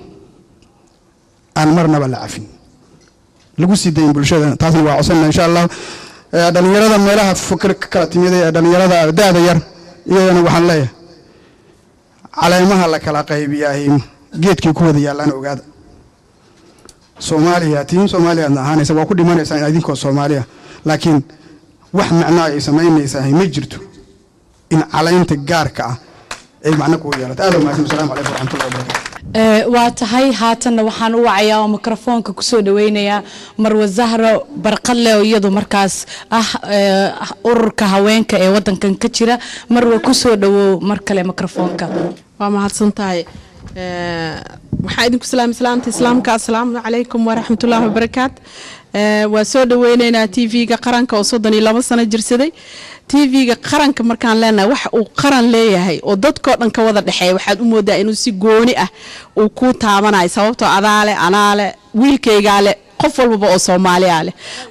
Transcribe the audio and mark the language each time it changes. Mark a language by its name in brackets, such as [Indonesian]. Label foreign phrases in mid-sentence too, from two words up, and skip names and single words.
[Somali] aan marnaba la afin lagu sii dayn bulshada taasna waa codsan [Arabic] إن شاء الله [Somali] dhalinyarada meelaha fikir kala timid ee dhalinyarada daada yar iyadana waxaan leeyahay caleemaha la kala qaybiyahay geedkii ku wada yaalaan ogaada Soomaaliya ahaanaysa waa ku dhimanaysaa idinkoo Soomaaliya laakiin wax macna ay sameynaysaa ma jirto in caleenta gaarka ah ay macna ku yeelato aad ma [Arabic] السلام عليكم ورحمة الله وبركاته [Somali] waa tahay haatanna waxaan u wacayaa oo mikrofoonka ku soo dhaweynayaa Marwa Zahra Barqalle oo iyadu markaas ururka haweenka ee wadankan ka jira Marwa ku soo dhawow mar kale mikrofoonka waa mahadsantahay waxaa idinku salaamta islaamka [Arabic] السلام عليكم ورحمة الله وبركاته [Somali] waa soo dhaweynaynaa TV-ga qaranka oo 32 sano jirsaday TV-ga qaranka markaan leenahay wax uu qaran leeyahay oo dadkoo dhan ka wada dhaxeeyo waxaad u moodaa inuu si gooni ah uu ku taabanayo sababtoo anaale wiilkayga leh qof walba oo Soomaali ah leh